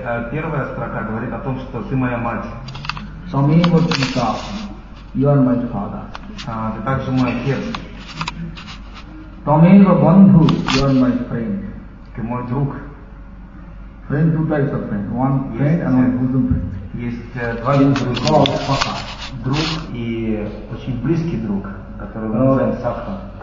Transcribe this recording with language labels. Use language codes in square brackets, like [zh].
[ru] Первая строка говорит о том, что ты моя мать. [sa] Tameva pita, [en] you are my father. [ru] Ты также мой отец. [sa] Tameva bandhu, [en] you are my friend. [ru] Ты мой друг. [en] Friend, two types of friend. One friend and one bosom friend. [ru] Есть два вида друга. Друг и очень близкий друг, которого мы называем Сакха.